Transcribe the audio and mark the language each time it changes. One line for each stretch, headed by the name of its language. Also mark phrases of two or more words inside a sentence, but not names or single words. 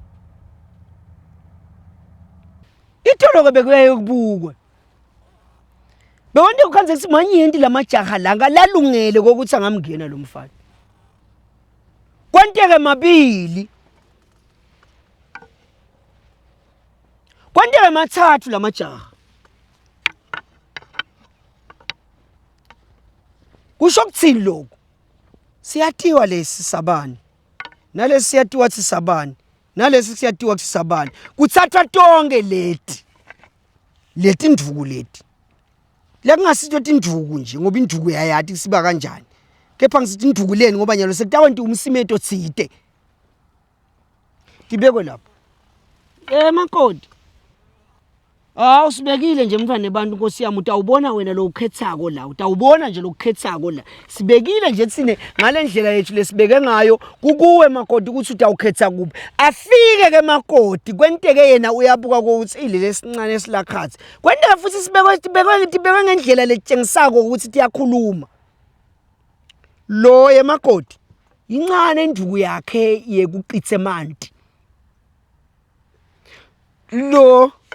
Swati: itolo ke bekuye kubukwa bewonke ukhanze ukuthi manyenti lamajaha langa lalungele ukuthi angamngena lo mfana kwanteke mabili kwanteke mathathu lamajaha kusho kuthini lokho siyatiwa lesi sabani nalesi siyatiwa sisabani nalesi siyatiwa sisabani kuthathwa tonke leti ndvuku leti la kungasitho tinduku nje ngoba induku yayathi siba kanjani kepha ngisithi induku leni ngoba nyalo sekutawenti umsimeto tsite tibekwe lapho makoti usibekile nje mfana nebantu Nkosi yami utawubona wena lo ukhethako la utawubona nje lo ukhethako la sibekile nje tsine ngalendlela yethu lesibeke ngayo kukuwe makoti ukuthi utawukhetha kuphi afike ke makoti kwenteke yena uyabuka ukuthi ilele esincane esilakhathi kwenteke futhi sibekwe ngendlela letjengisako ukuthi tiyakhuluma lo yemakoti incane induku yakhe yekuqitse manti lo